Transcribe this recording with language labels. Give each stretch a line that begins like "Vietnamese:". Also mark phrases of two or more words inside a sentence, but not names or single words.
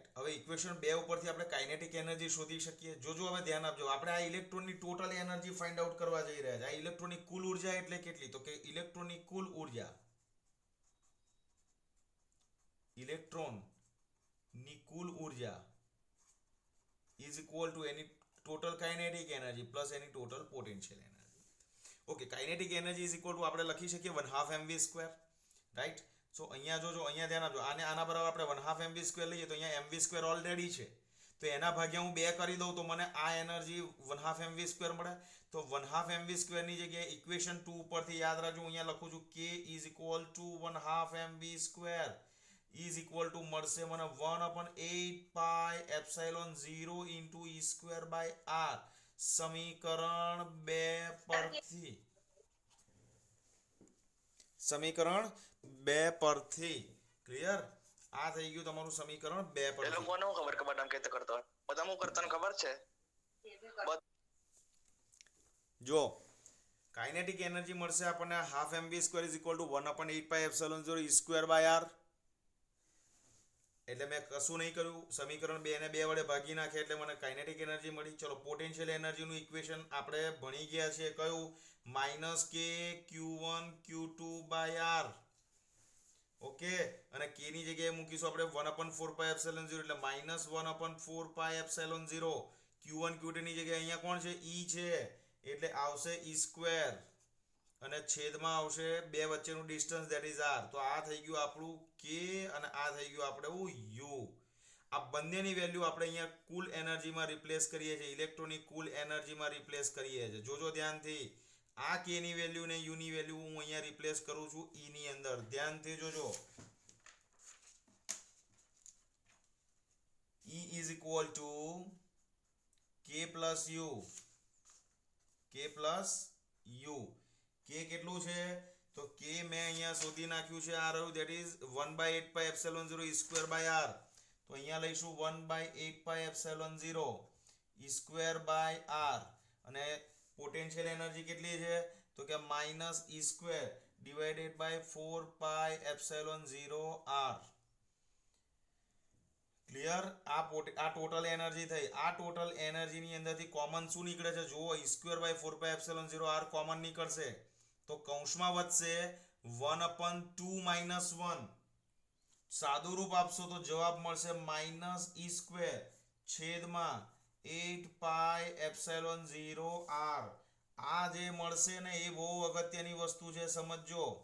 Gujarati: હવે ઇક્વેશન 2 ઉપરથી આપણે
English: kinetic energy
Gujarati: શોધી શકીએ. જોજો, હવે ધ્યાન આપજો. આપણે આ ઇલેક્ટ્રોનની
English: total energy find out
Gujarati: કરવા જઈ રહ્યા છે. આ ઇલેક્ટ્રોનની કુલ ઉર્જા એટલે કેટલી? તો કે ઇલેક્ટ્રોનની કુલ ઉર્જા, ઇલેક્ટ્રોનની કુલ ઉર્જા
English: is equal to
Gujarati: એની
English: total kinetic energy plus
Gujarati: એની
English: total potential energy. okay, kinetic energy is equal to
Gujarati: આપણે લખી શકીએ 1/2 mv².
English: right, so
Gujarati: અહીંયા જોજો, અહીંયા ધ્યાન આપજો. આના બરાબર આપણે 1/2 mv² લઈએ તો અહીંયા mv² ઓલરેડી છે, તો એના ભાગ્યા હું 2 કરી દઉં તો મને આ એનર્જી 1/2 mv² મળે. તો 1/2 mv² ની જગ્યાએ ઇક્વેશન 2 ઉપરથી યાદ રાખજો, અહીંયા લખું છું
English: k is equal to 1/2 mv² is equal to
Gujarati: મળશે મને
English: 1/8πε0 into e² by r.
Gujarati: સમીકરણ 2 પરથી ક્લિયર? આ થઈ ગયું તમારું સમીકરણ 2 પરથી. એ લોકોને ખબર કે બદામ કેતે કરતો હોય, બદામ હું કરતાને ખબર છે. જો
English: kinetic energy
Gujarati: મળશે આપણને
English: 1/2 mv² is equal to 1/8πε0 e² by r.
Gujarati: એટલે મેં કશું નહીં કર્યું, સમીકરણ 2 ને 2 વડે ભાગી નાખ્યા એટલે મને
English: kinetic energy
Gujarati: મળી. ચલો, પોટેન્શિયલ એનર્જીનું ઇક્વેશન આપણે ભણી ગયા છે કયું?
English: -k q1 q2 by r.
Gujarati: ઓકે, અને k ની જગ્યાએ મૂકીશું આપણે 1/4πε0 એટલે -1/4πε0. q1 q2 ની જગ્યાએ અહીંયા કોણ છે? e છે એટલે આવશે e², અને છેદમાં આવશે 2 વચ્ચેનું ડિસ્ટન્સ
English: that is r.
Gujarati: તો આ થઈ ગયું આપણું k અને આ થઈ ગયું આપણે u. આ બંનેની વેલ્યુ આપણે અહીંયા કુલ એનર્જીમાં રિપ્લેસ કરીએ છીએ, ઇલેક્ટ્રોનની કુલ એનર્જીમાં રિપ્લેસ કરીએ છીએ. જોજો ધ્યાનથી, આ k ની વેલ્યુ ને u ની વેલ્યુ હું અહીંયા રિપ્લેસ કરું છું e ની અંદર. ધ્યાનથી જોજો.
English: E is equal to k plus u. k plus u.
Gujarati: k કેટલું છે? તો k મેં અહીંયા શોધી નાખ્યું છે. આ રહ્યું,
English: that is 1/8 pi epsilon 0 e square by r.
Gujarati: તો અહીંયા લઈશું
English: 1/8 pi epsilon 0 e square by r.
Gujarati: અને પોટેન્શિયલ એનર્જી કેટલી છે? તો કે માઇનસ
English: e square divided by 4 pi epsilon 0 r.
Gujarati: ક્લિયર? આ
English: total energy
Gujarati: થઈ. આ
English: total energy
Gujarati: ની અંદરથી કોમન શું નીકળે છે? જુઓ,
English: e square by 4 pi epsilon 0 r
Gujarati: કોમન નીકળશે. તો કૌંસમાં વધશે
English: 1/2 minus 1.
Gujarati: સાદું રૂપ આપશો તો જવાબ મળશે માઇનસ
English: e square
Gujarati: છેદમાં
English: 8 pi epsilon 0 r.
Gujarati: આ જે મળશે ને એ બહુ અગત્યની વસ્તુ છે, સમજજો.